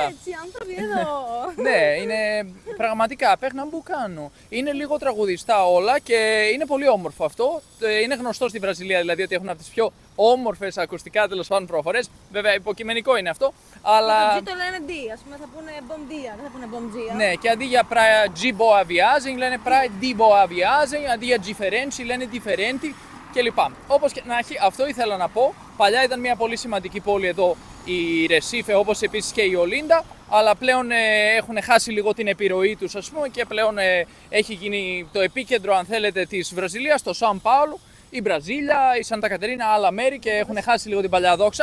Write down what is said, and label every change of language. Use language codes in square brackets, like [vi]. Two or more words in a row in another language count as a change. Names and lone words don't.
[el] Έτσι, άνθρωποι εδώ. Ναι, είναι πραγματικά Πέρναμπουκάνο. Είναι λίγο τραγουδιστά όλα και είναι πολύ όμορφο αυτό. Είναι γνωστό στη Βραζιλία δηλαδή ότι έχουν από τις πιο όμορφες ακουστικά τέλος πάντων προφορές. Βέβαια υποκειμενικό είναι αυτό. Αλλά... Το G το λένε D, ας πούμε θα πούνε [pt] bom dia, [el] δεν θα πούνε [pt] bom dia. [el] Ναι, και αντί για [pt] praia de boa viagem [el] λένε [pt] praia de boa viagem, [el] αντί για differente λένε differenti κλπ. Όπως και να έχει, αυτό ήθελα να πω. Παλιά ήταν μια πολύ σημαντική πόλη εδώ η Ρεσίφε, όπως επίσης και η Ολίνδα, αλλά πλέον έχουν χάσει λίγο την επιρροή τους, ας πούμε, και πλέον έχει γίνει το επίκεντρο, αν θέλετε, της Βραζιλίας, το Σαν Πάολο, η Μπραζίλια, η Σαντα Κατερίνα, άλλα μέρη και έχουν χάσει λίγο την παλιά δόξα.